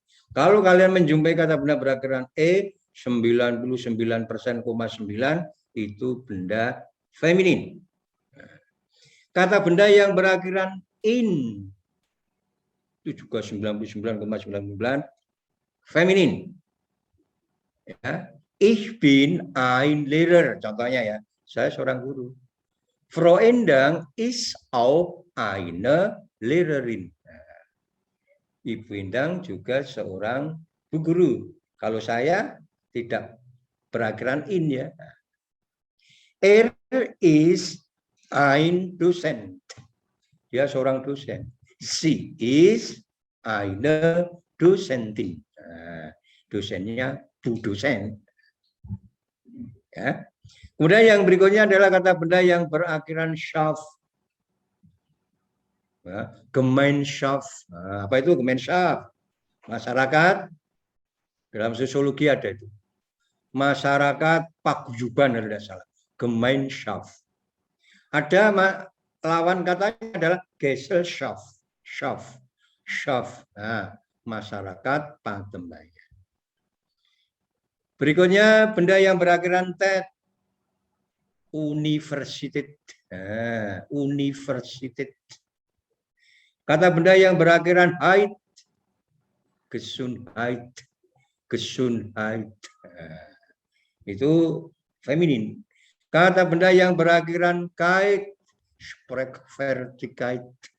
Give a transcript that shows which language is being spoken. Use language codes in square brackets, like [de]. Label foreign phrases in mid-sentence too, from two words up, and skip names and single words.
[id] Kalau kalian menjumpai kata benda berakhiran E, 99,9% itu benda feminin. Kata benda yang berakhiran in, itu juga 99,99% feminin. Ya. [de] Ich bin ein Lehrer, [id] contohnya ya, saya seorang guru. [de] Frau Endang ist auch eine Lehrerin. [id] Ibu Endang juga seorang bu guru. Kalau saya tidak berakhiran in ya. [de] Er is ein Dozent. [id] Dia seorang dosen. [de] Sie is eine Dozentin. [id] Dosennya bu dosen. Ya. Kemudian yang berikutnya adalah kata benda yang berakhiran Schaft. Gemeinschaft. Apa itu Gemeinschaft? Masyarakat. Dalam sosiologi ada itu. Masyarakat paguyuban kalau tidak salah. Gemeinschaft. Ada lawan katanya adalah Gesellschaft. Schaft. Masyarakat patembayan. Berikutnya benda yang berakhiran tet. [de] Universität. Universität. [id] Kata benda yang berakhiran heit. Gesundheit. Itu feminin. Kata benda yang berakhiran kait. Sprechfertigkeit.